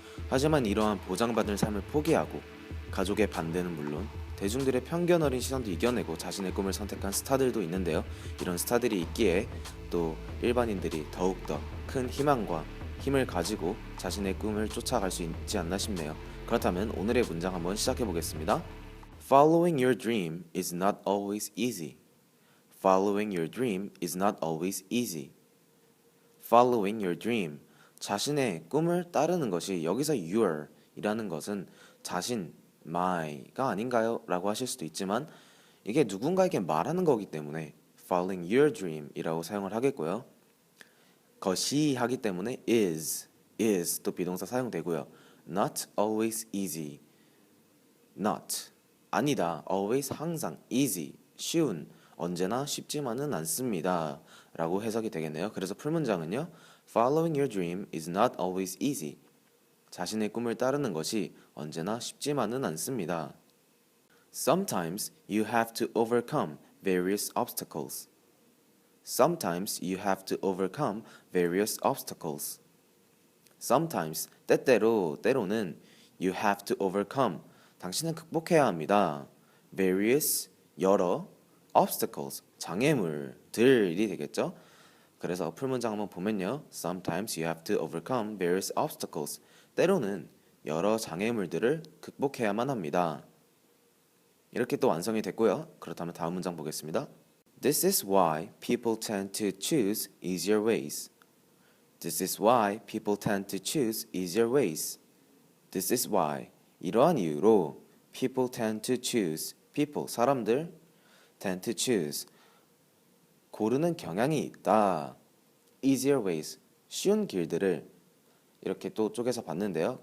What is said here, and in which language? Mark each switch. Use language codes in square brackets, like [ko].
[ko] 하지만 이러한 보장받은 삶을 포기하고 가족의 반대는 물론 대중들의 편견 어린 시선도 이겨내고 자신의 꿈을 선택한 스타들도 있는데요. 이런 스타들이 있기에 또 일반인들이 더욱더 큰 희망과 힘을 가지고 자신의 꿈을 쫓아갈 수 있지 않나 싶네요. 그렇다면 오늘의 문장 한번 시작해 보겠습니다. [en] Following your dream is not always easy. Following your dream is not always easy. Following your dream. [ko] 자신의 꿈을 따르는 것이 여기서 your 이라는 것은 자신, my가 아닌가요? 라고 하실 수도 있지만 이게 누군가에게 말하는 거기 때문에 [en] following your dream [ko] 이라고 사용을 하겠고요. 것이 하기 때문에 is 또 비동사 사용되고요. [en] Not always easy. [ko] Not 아니다, always 항상, easy, 쉬운, 언제나 쉽지만은 않습니다 라고 해석이 되겠네요. 그래서 풀문장은요, [en] Following your dream is not always easy. [ko] 자신의 꿈을 따르는 것이 언제나 쉽지만은 않습니다. [en] Sometimes you have to overcome various obstacles. Sometimes you have to overcome various obstacles. Sometimes, [ko] 때로는 [en] you have to overcome [ko] 당신은 극복해야 합니다. Various, 여러, obstacles, 장애물들이 되겠죠. 그래서 풀문장 한번 보면요. [en] Sometimes you have to overcome various obstacles. [ko] 때로는 여러 장애물들을 극복해야만 합니다. 이렇게 또 완성이 됐고요. 그렇다면 다음 문장 보겠습니다. [en] This is why people tend to choose easier ways. This is why people tend to choose easier ways. This is why [ko] 이러한 이유로 [en] people tend to choose people [ko] 사람들 [en] tend to choose [ko] 고르는 경향이 있다. [en] easier ways [ko] 쉬운 길들을 이렇게 또 쪼개서 봤는데요.